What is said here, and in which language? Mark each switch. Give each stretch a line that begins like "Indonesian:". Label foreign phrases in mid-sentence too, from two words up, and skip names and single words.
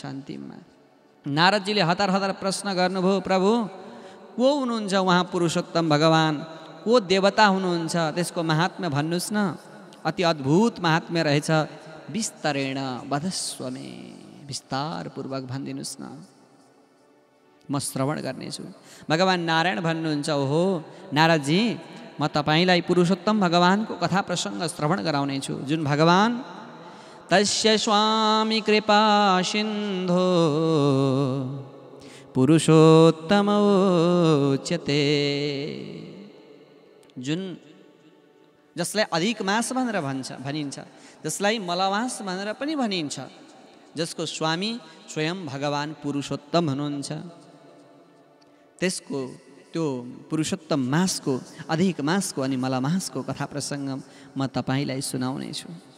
Nepali: अन्तिममा नारदजीले हतार हतार प्रश्न गर्नुभयो, प्रभु को हुनुहुन्छ उहाँ पुरुषोत्तम भगवान्, को देवता हुनुहुन्छ, त्यसको महात्म्य भन्नुहोस् न, अति अद्भुत महात्म्य रहेछ,
Sanskrit: विस्तरेण वदस्वमे,
Nepali: विस्तारपूर्वक भनिदिनुहोस् न, म श्रवण गर्नेछु। भगवान् नारायण भन्नुहुन्छ, ओहो नारदजी, म तपाईँलाई पुरुषोत्तम भगवानको कथा प्रसङ्ग श्रवण गराउनेछु। जुन भगवान्
Sanskrit: तस्य स्वामी कृपा सिन्धो पुरुषोत्तमोच्यते,
Nepali: जुन जसलाई अधिक मास भनेर भनिन्छ, जसलाई मलमास भनेर पनि भनिन्छ, जसको स्वामी स्वयं भगवान् पुरुषोत्तम हुनुहुन्छ, त्यसको त्यो पुरुषोत्तम मासको, अधिक मासको अनि मलमासको कथा प्रसङ्ग म तपाईँलाई सुनाउनेछु।